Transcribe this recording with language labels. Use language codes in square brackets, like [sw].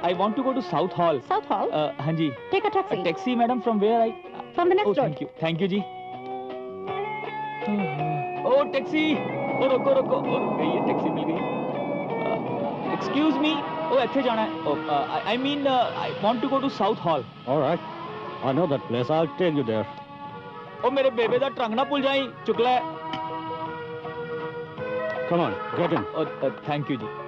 [en] I want to go to South Hall. South Hall? [hi] हाँ जी. [en] Take a taxi. Taxi, madam. From where I? From the next Oh, door. thank you. Thank you, जी. Oh, taxi. [hi] Oh, रुको रुको. Oh, रुक गई है. Taxi मिल गई. [en] Excuse me. [hi] Oh, ऐसे जाना है. [en] Oh, I mean, I want to go to South Hall. All right. I know that place. I'll take you there. [pa] Oh, मेरे बेबे दा ट्रंक ना भूल जाई. चुकला है. [en] Come on, get in. Oh, thank you, जी.